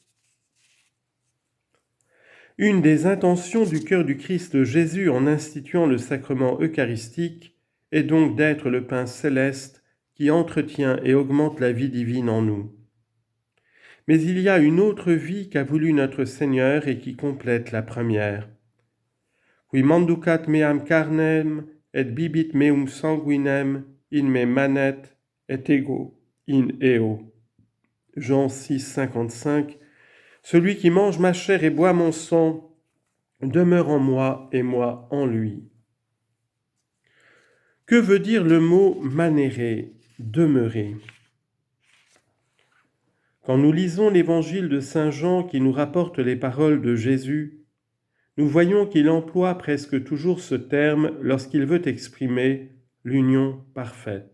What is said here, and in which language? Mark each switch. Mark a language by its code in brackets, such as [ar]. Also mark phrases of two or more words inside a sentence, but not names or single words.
[fr] Une des intentions du cœur du Christ Jésus en instituant le sacrement eucharistique est donc d'être le pain céleste qui entretient et augmente la vie divine en nous. Mais il y a une autre vie qu'a voulu notre Seigneur et qui complète la première. [la] Qui manducat meam carnem et bibit meum sanguinem in me manet et ego in eo. [fr] Jean 6, 55. Celui qui mange ma chair et boit mon sang demeure en moi et moi en lui. Que veut dire le mot manere, demeurer? Quand nous lisons l'évangile de Saint Jean qui nous rapporte les paroles de Jésus, nous voyons qu'il emploie presque toujours ce terme lorsqu'il veut exprimer l'union parfaite.